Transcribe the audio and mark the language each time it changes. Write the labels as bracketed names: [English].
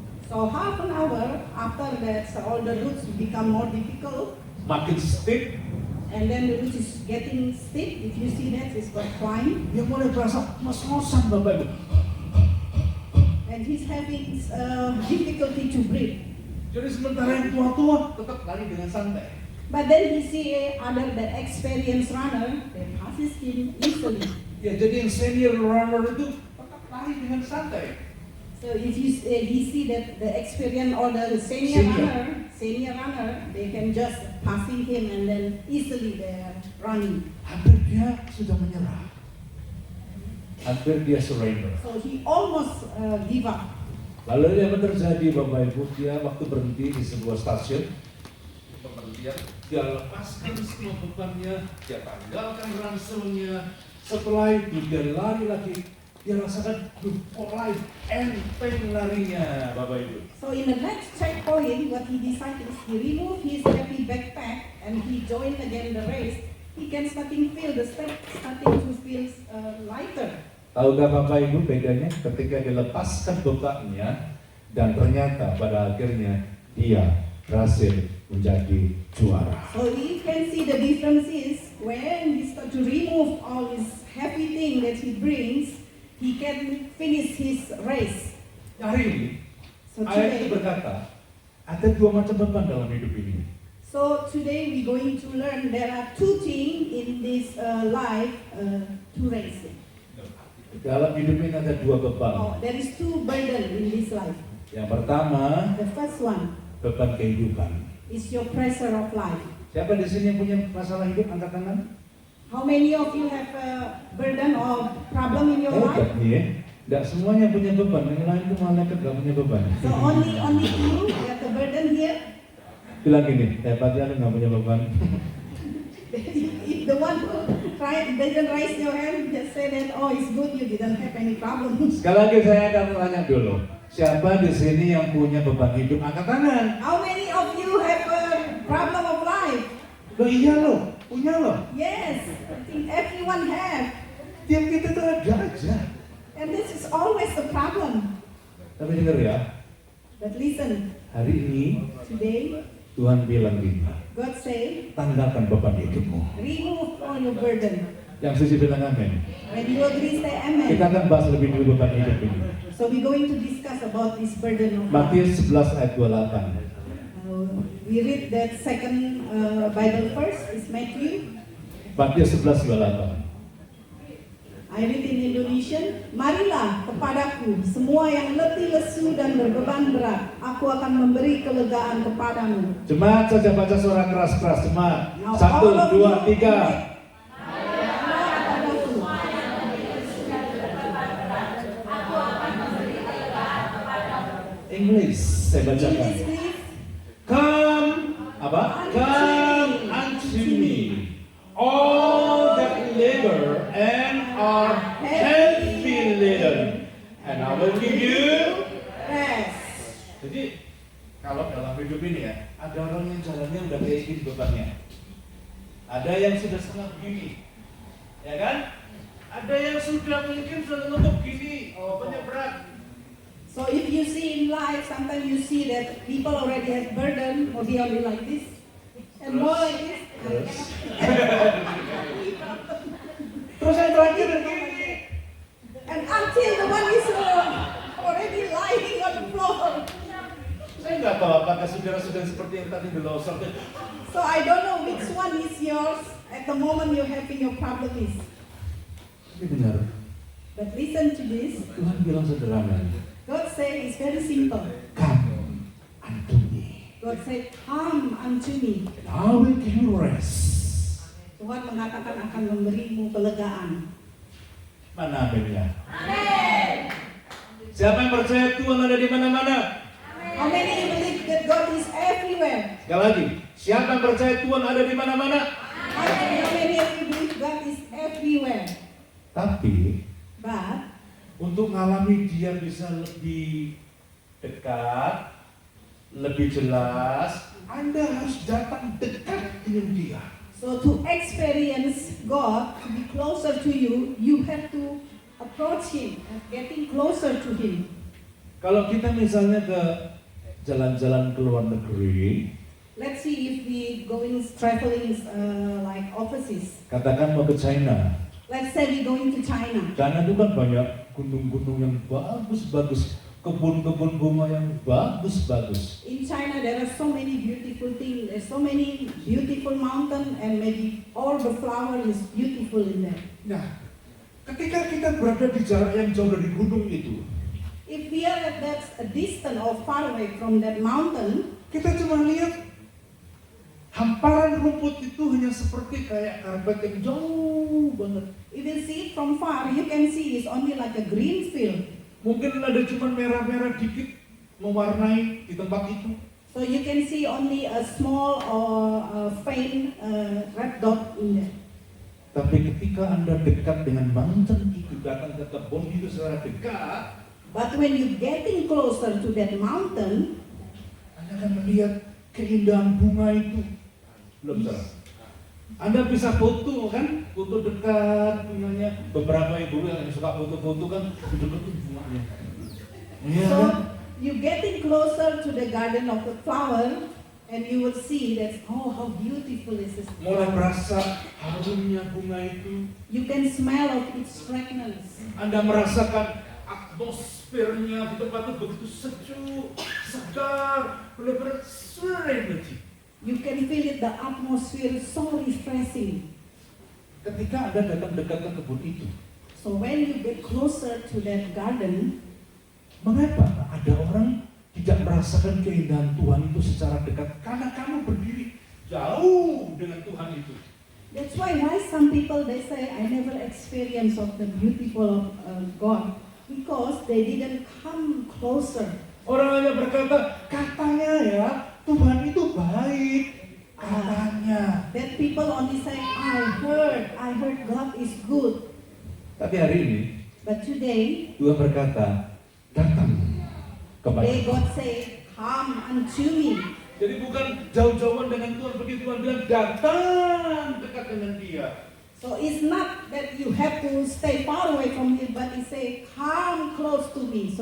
[English] So half an hour after that, so all the routes become more difficult, [Indonesian] makin [English] steep, and then the route is getting steep. If you see that, it's got climb, [Indonesian] dia mulai terasa ngos-ngosan Bapak Ibu. [English] and he's having difficulty to breathe. [Indonesian] Jadi sementara yang tua-tua tetap lari dengan santai. [English] But then he see other the experienced runner, they passes him easily. [Indonesian] Ya, jadi yang senior runner itu tetap lari dengan santai. [English] So if you he see that the experienced or the senior runner, they can just passing him and then easily they are running. [Indonesian] Hampir dia sudah menyerah. Hampir dia surrender. [English] So he almost give up. [Indonesian] Lalu apa terjadi Bapak Ibu? Dia waktu berhenti di sebuah stasiun pemberhentian, dia lepaskan semua bebannya, dia tanggalkan ranselnya. Setelah itu dia lari lagi, dia rasakan kok life enteng larinya Bapak Ibu. [English] So in the next checkpoint, what he decided is he removed his heavy backpack and he joined again the race. He can starting to feel lighter. [Indonesian] Tahukah Bapak Ibu bedanya ketika dilepaskan bebannya dan ternyata pada akhirnya dia berhasil menjadi juara. [English] So you can see the difference is when he start to remove all this heavy thing that he brings, he can finish his race. [Indonesian] Hari ini [English] So [Indonesian] ayat itu berkata ada dua macam beban dalam hidup ini. [English] we're going to learn there are two things in this life to race. [Indonesian] Dalam hidup ini ada dua beban. [English] Oh, there is two burden in this life. [Indonesian] Yang pertama [English] The first one [Indonesian] beban kehidupan. [English] is your pressure of life. [Indonesian] Siapa di sini yang punya masalah hidup angkat tangan? [English] How many of you have a burden or problem in your life? [Indonesian] Hebat nih ya. Tidak semuanya punya beban, yang lain itu malah gak punya beban. [English] So only you have the burden here. [Indonesian] Bilang gini, hebatnya lu gak punya beban. [English] If the one who doesn't raise your hand, just say that, oh, it's good you didn't have any problems. [Indonesian] Sekali lagi saya akan tanya dulu, siapa di sini yang punya beban hidup? Angkat tangan. [English] How many of you have a problem of life? [Indonesian] Loh iya loh, punya loh. [English] Yes, I think everyone have. [Indonesian] Tiap kita tuh ada aja. [English] And this is always the problem. [Indonesian] Tapi dengar ya, [English] But listen, [Indonesian] hari ini [English] today, [Indonesian] Tuhan bilang gini, [English] God say, [Indonesian] tanggalkan beban hidupmu. [English] remove all your burden. [Indonesian] Yang suci bilang amin. [English] When you agree, say amen. [Indonesian] Kita akan bahas lebih dulu beban hidup ini. [English] So we're going to discuss about this burden of life. [Indonesian] Matius 11 ayat 28. [English] We read that second Bible verse is Matthew. [Indonesian] Matius 11 28. [English] I read in Indonesian. [Indonesian] Marilah kepadaku semua yang letih lesu dan berbeban berat. Aku akan memberi kelegaan kepadamu. Jemaat saja baca suara keras-keras. Jemaat. [English] Now, 1, all of 2, you 3. [Indonesian] Marilah kepadaku. English saya bacakan. [English] English, please. Come [Indonesian] apa? [English] Come unto me, all that labor and are heavy laden, and I will give you. Rest. [Indonesian] Jadi kalau dalam hidup ini ya, ada orang yang jalannya udah kayak gini bebannya, ada yang sudah setengah begini, ya kan? Ada yang sudah mungkin sudah ngebuk gini, bebannya berat. [English] So if you see in life, sometimes you see that people already have burden, or they only like this, and more like this. [Indonesian] Terus, terus yang terakhir begini. [English] And until the one is already lying on the floor. [Indonesian] Saya nggak tahu apakah saudara-saudara seperti yang tadi di losor. [English] So I don't know which one is yours at the moment you're having your problem is. [Indonesian] Ini benar. [English] But listen to this. [Indonesian] Tuhan bilang sederhana. [English] God say it's very simple. Come unto me, God say, come unto me. and I will give you rest. [Indonesian] Tuhan mengatakan akan memberimu kelegaan. Mana aminnya? Amin. Siapa yang percaya Tuhan ada di mana-mana? [English] How many believe that God is everywhere? [Indonesian] Sekali lagi, siapa yang percaya Tuhan ada di mana-mana? [English] How many of you believe God is everywhere? [Indonesian] Tapi [English] But [Indonesian] untuk mengalami dia bisa lebih dekat, lebih jelas, Anda harus datang dekat dengan dia. [English] so to experience God, to be closer to you, you have to approach Him, getting closer to Him. [Indonesian] Kalau kita misalnya ke jalan-jalan ke luar negeri, [English] Let's see if we going traveling like overseas. [Indonesian] katakan mau ke China. [English] Let's say we going to China. [Indonesian] China itu kan banyak gunung-gunung yang bagus-bagus, kebun-kebun bunga yang bagus-bagus. [English] In China, there are so many beautiful things. There's so many beautiful mountain, and maybe all the flower is beautiful in there. [Indonesian] Nah, ketika kita berada di jarak yang jauh dari gunung itu, [English] If we are at that a distance or far away from that mountain, [Indonesian] kita cuma lihat hamparan rumput itu hanya seperti kayak karpet yang jauh banget. [English] You will see it from far. You can see it's only like a green field. [Indonesian] Mungkin ada cuma merah-merah dikit mewarnai di tempat itu. [English] So you can see only a small or a faint red dot in there. [Indonesian] Tapi ketika Anda dekat dengan mountain itu, datang ke kebun itu secara dekat, [English] But when you getting closer to that mountain, [Indonesian] Anda akan melihat keindahan bunga itu. Belum salah. Anda bisa foto kan, foto dekat bunganya. Beberapa ibu yang suka foto-foto kan, deketin bunganya. Iya [English] so [Indonesian] kan? [English] you getting closer to the garden of the flower, and you will see that, oh, how beautiful is this [Indonesian] Mulai [English] flower. [Indonesian] berasa harumnya bunga itu. [English] You can smell of its fragrance. [Indonesian] Anda merasakan atmosfernya di tempat itu begitu sejuk, segar, benar-benar serenity. [English] You can feel it, the atmosphere is so refreshing. [Indonesian] Ketika Anda datang dekat ke kebun itu, [English] So when you get closer to that garden, [Indonesian] mengapa ada orang tidak merasakan keindahan Tuhan itu secara dekat? Karena kamu berdiri jauh dengan Tuhan itu. [English] that's why some people they say, I never experience of the beautiful of God, because they didn't come closer. [Indonesian] Orang hanya berkata, katanya ya, Tuhan itu baik. Katanya. [English] That people only say, I heard God is good. [Indonesian] Tapi hari ini, [English] But today, [Indonesian] Tuhan berkata, datang kepada [English] they God say, come unto me. [Indonesian] Jadi bukan jauh-jauhan dengan Tuhan, begitu Tuhan bilang datang dekat dengan Dia. [English] So it's not that you have to stay far away from Him, but He say, come close to me.